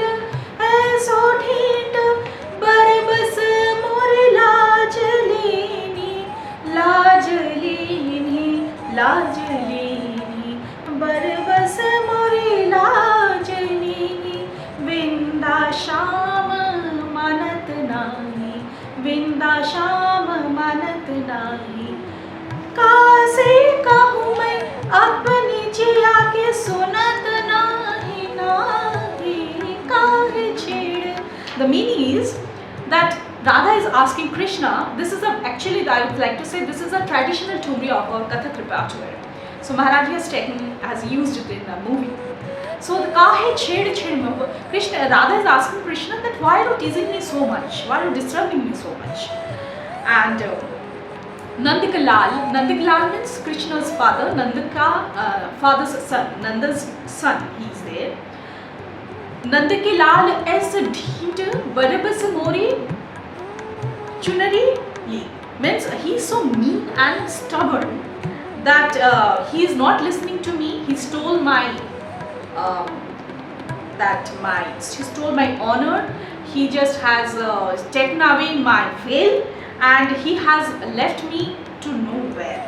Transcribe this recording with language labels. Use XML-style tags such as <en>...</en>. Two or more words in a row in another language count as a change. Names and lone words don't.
<hi>ऐसो ढीठ, बरबस मोर लाज लेनी, लाज लेनी, लाज लेनी, बरबस मोर लाज लेनी, विंदा शाम मानत नाही, विंदा शाम मानत नाही, कासे कहूँ मैं अपनी जिया के सुनत नाही, नाही काहे छेड़.</hi> <en>The meaning is that Radha is asking Krishna, this is actually, I would like to say, this is a traditional tumri of our Kathak repertoire. So Maharaj has used it in the movie. So the</en> <hi>काहे छेड़ छेड़,</hi> <en>Krishna, Radha is asking Krishna that why are you teasing me so much? Why are you disturbing me so much? And Nandikalal means Krishna's father, father's son, Nanda's son, he is there.</en> <hi>नंद के लाल ऐसे ढीठ बरबस मोरी चुनरी ली,</hi> <en>means he is so mean and stubborn that he is not listening to me. He stole my he stole my honor. He just has taken away my veil, and he has left me to nowhere.</en>